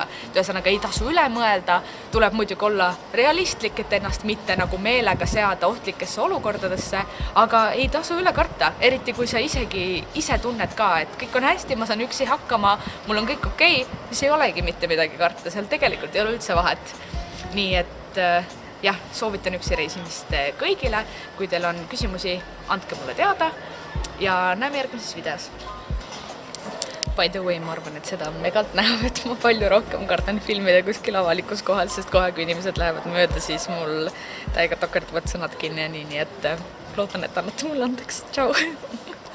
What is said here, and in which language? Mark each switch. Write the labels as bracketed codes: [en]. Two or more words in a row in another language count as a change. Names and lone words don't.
[et] Ühesõnaga ei tasu üle mõelda, tuleb muidugi olla realistlik, et ennast mitte nagu meelega seada ohtlikesse olukordadesse, aga ei tasu üle karta, eriti kui sa ise tunned ka, et kõik on hästi, ma saan üksi hakkama, mul on kõik okei, siis ei olegi mitte midagi karta, seal tegelikult ei ole üldse vahet. Nii et soovitan üksi reisimist kõigile, kui teil on küsimusi, andke mulle teada. Ja näeme järgmises videos. [en] By the way, [et] ma arvan, et seda megalt näeb, et ma palju rohkem kardan filmida kuskil avalikus kohal, sest kohe, kui inimesed lähevad mööda, siis mul täiega tokerduvad sõnad kinni ja nii, et loodan, et annate mulle andeks. Tšau!